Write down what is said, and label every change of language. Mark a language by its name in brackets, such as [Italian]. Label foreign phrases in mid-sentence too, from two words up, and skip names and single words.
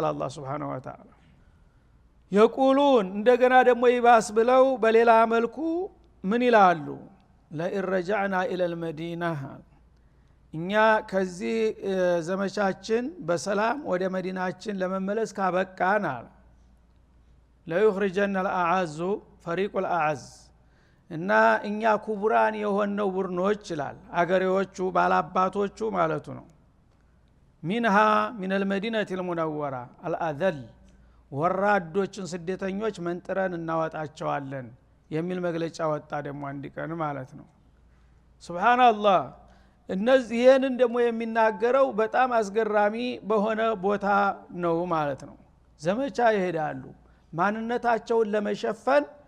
[Amharic] አላህ [Arabic] سبحانه وتعالى። [Amharic] የቁሉን እንደገና ደግሞ ይባስ ብለው በሌላ መልኩ ምን ይላሉ [Arabic] لئن رجعنا إلى المدينة [Amharic] እኛ ከዚህ ዘመቻችን በሰላም ወደ መዲናችን ለመመለስ ካበቃን አለ [Arabic] ليخرجن الأعز فريق الأعز [Amharic] እና እኛ ኩብራን የሆነው ቡርኖች ይላል አገሬዎቹ ባላባቶቹ ማለቱ ነው [Arabic] منها من المدينة المنورة الأذل [Amharic] ወራዶችን ስደተኞች መንጥረን እናወጣቸዋለን የሚል መግለጫ ወጣ ደግሞ አንድ ቀን ማለት ነው። ሱብሃንአላህ። እነዚህን ደግሞ የሚናገረው በጣም አስገራሚ በሆነ ቦታ ነው ማለት ነው። ዘመቻ ይሄዳሉ። ማንነታቸውን ለመሸፈን